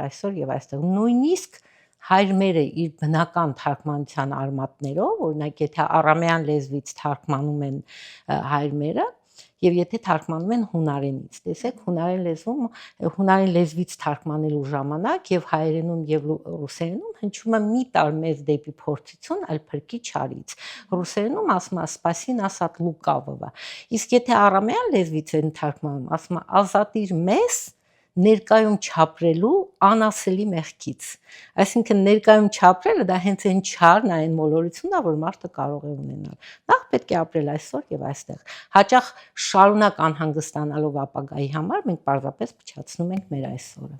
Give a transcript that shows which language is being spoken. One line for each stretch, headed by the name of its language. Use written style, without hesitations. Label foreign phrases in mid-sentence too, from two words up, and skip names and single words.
Armenian: այսօր եւ այստեղ։ Նույնիսկ հայր մերը իր բնական թարգմանության արմատներով, օրինակ եթե արամեան լեզվից թարգմանում են հայր մերը, եւ եթե թարգմանում են հունարենից, տեսեք, հունարեն լեզվից թարգմանելու ժամանակ եւ հայերենում եւ ռուսերենում հնչում է մի տար մեզ դեպի փորձություն, այլ փրկի չարից։ Ռուսերենում ասում է
Russian: «Спаси нас от лукавого»։
Armenian: Իսկ եթե արամեան լեզվից են թարգմանում, ասում է «Ազատիր մեզ ներկայում չապրելու անասելի մեղքից»։ Այսինքն ներկայում չապրելը դա հենց այն չարն է, այն մոլորությունն է, որ մարդը կարող է ունենալ։ Նախ պետք է ապրել այսօր եւ այստեղ։ Հաճախ շարունակ անհանգստանալով ապագայի համար մենք պարզապես փչացնում ենք մեր այսօրը։